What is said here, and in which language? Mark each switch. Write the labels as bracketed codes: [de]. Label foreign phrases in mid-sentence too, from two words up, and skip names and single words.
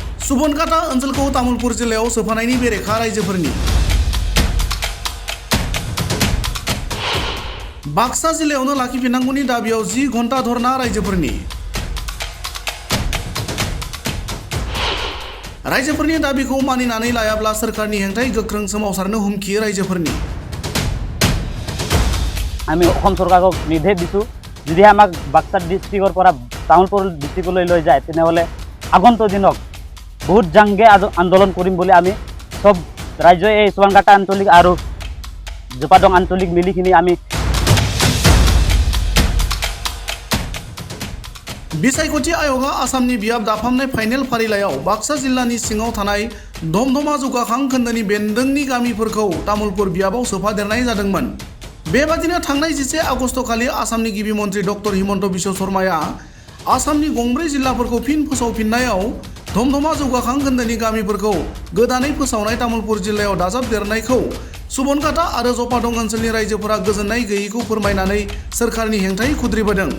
[brx] सुबनकाटा ओनसोलखौ तामुलपुर जिल्लायाव सोफानायनि बेरेखा रायजोफोरनि बाक्सा जिल्लायावनो लाखिफिननांगौनि दाबियाव 10 घन्टा धरना रायजोफोरनि दाबिखौ मानिनानै लायाब्ला सोरखारनि हेंथायै गोख्रों सोमावसारनो हुमखि रायजोफोरनि [as] আমি অসম সরকারক নির্দেশ দিছোঁ যদি আমাক বাক্সা ডিস্ট্রিক্টৰ পৰা তামুলপুৰ ডিস্ট্ৰিক্টলৈ লৈ যায় তেনেহ'লে আগন্তুক দিনত বহুত জাংগে আন্দোলন কৰিম বুলি আমি সব ৰাজ্য এই সুবনকাটা আঞ্চলিক আৰু জোপাদং আঞ্চলিক মিলিখিনি আমি [brx] बिसायख'थि आय'गा आसामनि बियाब दाफामनाय फाइनेल फारिलाइयाव बाक्सा जिल्लानि सिङाव थानाय धमधमा जौगाखां खोन्दोनि बेन्दोंनि गामिफोरखौ तामुलपुर बियाबाव सोफादेरनाय जादोंमोन। बेबादिनो थांनाय 11 आगस्तखालि आसामनि गिबि मन्त्रि डक्टर हिमन्त बिश्व शर्माया आसामनि गंब्रै जिल्लाफोरखौ फिन फोसावफिननायाव धमधमा जौगाखां खोन्दोनि गामिफोरखौ गोदानै फोसावनाय तामुलपुर जिल्लायाव दाजाबदेरनायखौ सुबनकाटा आरो जपादं ओनसोलनि रायजोफोरा गोजोननाय गैयैखौ फोरमायनानै सोरखारनि हेंथायै खुद्रिबोदों।